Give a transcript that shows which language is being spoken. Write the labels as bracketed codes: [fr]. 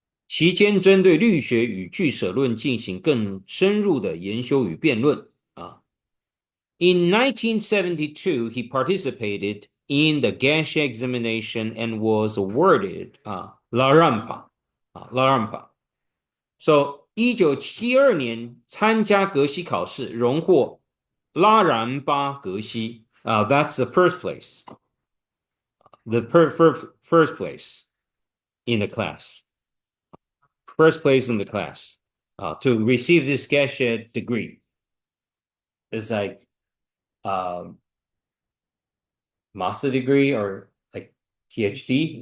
[zh] 期间针对律学与俱舍论进行更深入的研修与辩论啊。 [en] In 1972, he participated in the Geshe examination and was awarded La Rampa. La Rampa. [zh] So 1972年参加格西考试，荣获拉然巴格西。 [en] That's the first place. The first place in the class. First place in the class to receive this Geshe degree. It's like master degree or like PhD.